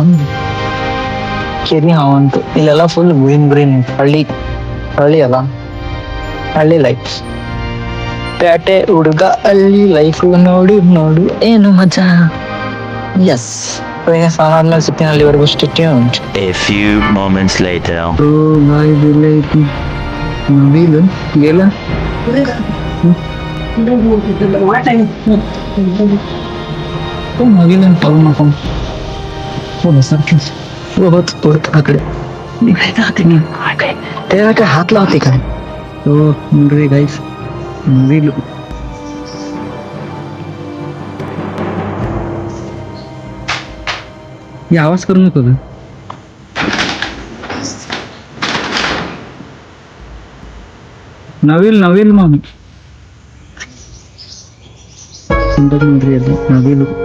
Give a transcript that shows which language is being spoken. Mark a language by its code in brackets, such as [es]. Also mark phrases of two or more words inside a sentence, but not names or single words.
[kn] ಕೆರಿ ಹಾವು ಅಂತು ಇಲ್ಲೆಲ್ಲ [en] full green [kn] ಹಳ್ಳಿ ಅಲ್ಲ, ಹಳ್ಳಿ ಲೈಫ್. ಪ್ಯಾಟೆ ಹುಡುಗ ಹಳ್ಳಿ ಲೈಫ್ ನೋಡು ನೋಡು ಏನು ಮಜಾ. ಎಸ್ ಸ್ನಾನ ಆದ್ಮೇಲೆ ಸಿಗ್ತೀನಿ, ಅಲ್ಲಿವರೆಗೂ [en] stay tuned. A few moments later. [kn] ನವಿಲು ಎಲ್ಲ ನವಿಲು ಫಾಲೋ ಮಾಡ್ಕೊಂಡು ಹೋಗ್ತು ಆ ಕಡೆ ಹಾಕ್ಲಾತಿ ಕಡೆ. ಓ ನೋಡ್ರಿ ಗೈಸ್, ನವಿಲು [mr] ये आवाज करू नको ग. नवील नवील मग सुंदर [kn] ನೋಡ್ರಿ ಅದು ನವಿಲು.